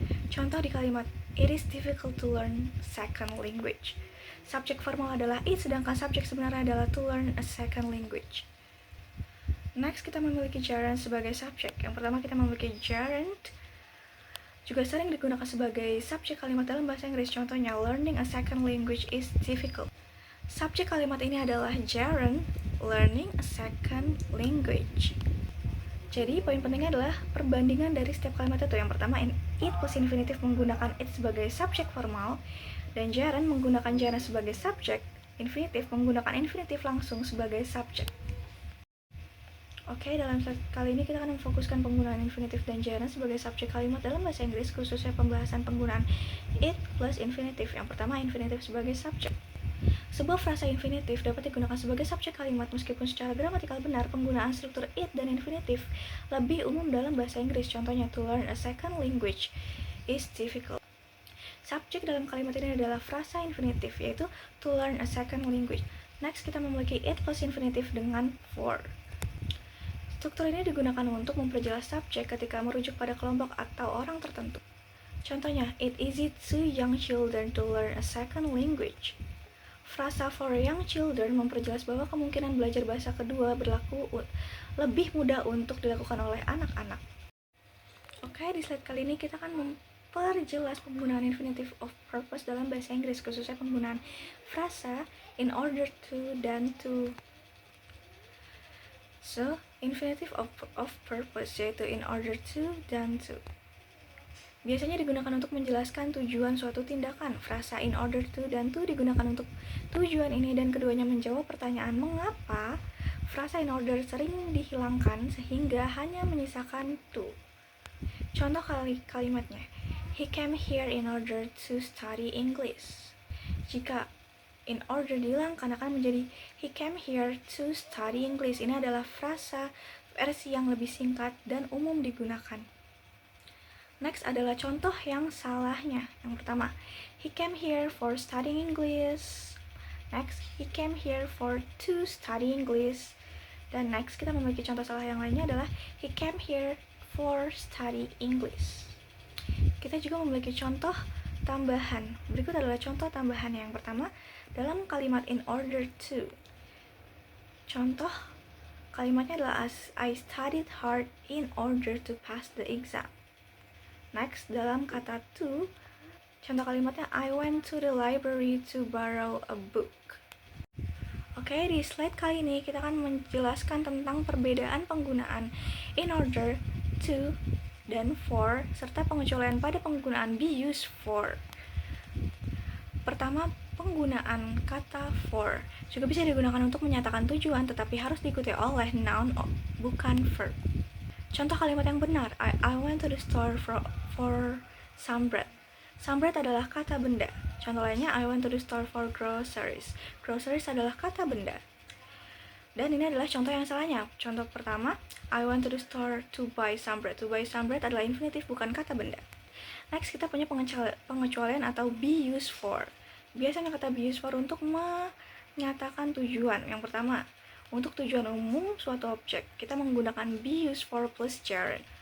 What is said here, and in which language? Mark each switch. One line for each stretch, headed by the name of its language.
Indonesian: Contoh di kalimat,
English: it is difficult to learn second language.
Indonesian: Subjek formal adalah it, sedangkan subjek sebenarnya adalah
English: to learn a second language.
Indonesian: Next, kita memiliki gerund sebagai subjek. Yang pertama kita memiliki gerund juga sering digunakan sebagai subjek kalimat dalam bahasa Inggris.
English: Contohnya, learning a second language is difficult.
Indonesian: Subjek kalimat ini adalah gerund,
English: learning a second language.
Indonesian: Jadi, poin pentingnya adalah perbandingan dari setiap kalimat itu. Yang pertama, it plus infinitif menggunakan it sebagai subjek formal, dan gerund menggunakan gerund sebagai subjek, infinitif menggunakan infinitif langsung sebagai subjek. Oke, dalam slide kali ini kita akan memfokuskan penggunaan infinitif dan gerund sebagai subjek kalimat dalam bahasa Inggris, khususnya pembahasan penggunaan it plus infinitif. Yang pertama, infinitif sebagai subjek. Sebuah frasa infinitif dapat digunakan sebagai subjek kalimat meskipun secara gramatikal benar penggunaan struktur it dan infinitif lebih umum dalam bahasa Inggris.
English: Contohnya, to learn a second language is difficult.
Indonesian: Subjek dalam kalimat ini adalah frasa infinitif, yaitu
English: to learn a second language.
Indonesian: Next, kita memiliki it plus infinitif dengan for. Struktur ini digunakan untuk memperjelas subjek ketika merujuk pada kelompok atau orang tertentu.
English: Contohnya, it easy to young children to learn a second language.
Indonesian: Frasa for young children memperjelas bahwa kemungkinan belajar bahasa kedua berlaku lebih mudah untuk dilakukan oleh anak-anak. Oke, di slide kali ini kita akan memperjelas penggunaan infinitive of purpose dalam bahasa Inggris, khususnya penggunaan frasa in order to dan to. So, infinitive of purpose yaitu in order to dan to. biasanya digunakan untuk menjelaskan tujuan suatu tindakan. Frasa
English: in order to
Indonesian: dan to digunakan untuk tujuan ini dan keduanya menjawab pertanyaan mengapa. Frasa in order sering dihilangkan sehingga hanya menyisakan to.
English: Contoh kalimatnya, he came here in order to study English.
Indonesian: Jika in order dihilangkan akan menjadi
English: he came here to study English.
Indonesian: Ini adalah frasa versi yang lebih singkat dan umum digunakan. Next adalah contoh yang salahnya.
English: Yang pertama, he came here for studying English. Next, he came here for to study English.
Indonesian: Dan next kita memiliki contoh salah yang lainnya adalah
English: he came here for study English.
Indonesian: Kita juga memiliki contoh tambahan. Berikut adalah contoh tambahan yang pertama dalam kalimat in order to. Contoh kalimatnya adalah
English: I studied hard in order to pass the exam. Next,
Indonesian: dalam kata to, contoh kalimatnya
English: I went to the library to borrow a book.
Indonesian: Oke, di slide kali ini kita akan menjelaskan tentang perbedaan penggunaan in order, to, dan for, serta pengecualian pada penggunaan be used for. Pertama, penggunaan kata for juga bisa digunakan untuk menyatakan tujuan, tetapi harus diikuti oleh noun, bukan verb.
English: Contoh kalimat yang benar, I went to the store for some bread.
Indonesian: Some bread adalah kata benda.
English: Contoh lainnya, I went to the store for groceries.
Indonesian: Groceries adalah kata benda. Dan ini adalah contoh yang salahnya.
English: Contoh pertama, I went to the store to buy some bread.
Indonesian: To buy some bread adalah infinitif, bukan kata benda. Next, kita punya pengecualian atau be used for. Biasanya kata be used for untuk menyatakan tujuan. Yang pertama, untuk tujuan umum suatu objek, kita menggunakan be used for plus gerund.